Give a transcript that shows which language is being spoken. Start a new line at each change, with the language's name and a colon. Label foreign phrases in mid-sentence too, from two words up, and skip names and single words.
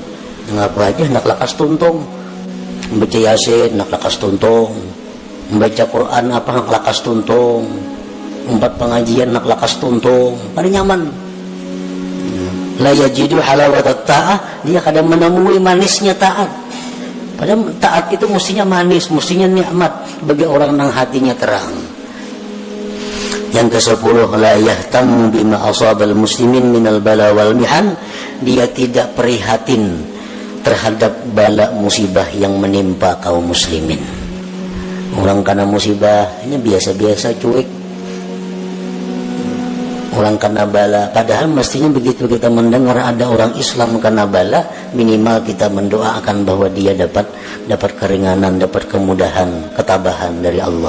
Banjar: Ngapa aja nak lakas tuntung, membaca yasin nak lakas tuntung, membaca Quran apa nak lakas tuntung, empat pengajian nak lakas tuntung, kada nyaman.
Arabic: لا يجد حلاوة الطاعة,
Banjar: dia kada menemui manisnya taat. Padahal taat itu mestinya manis, mestinya nikmat bagi orang nang hatinya terang.
Indonesian: Yang ke-10,
Arabic: لا يهتم بما أصاب المسلمين من البلاء والمحن,
Indonesian: dia tidak prihatin terhadap bala musibah yang menimpa kaum muslimin. Orang kena musibahnya biasa-biasa, cuek. Orang kena bala, padahal mestinya begitu kita mendengar ada orang Islam kena bala, minimal kita mendoakan bahwa dia dapat keringanan, dapat kemudahan, ketabahan dari Allah.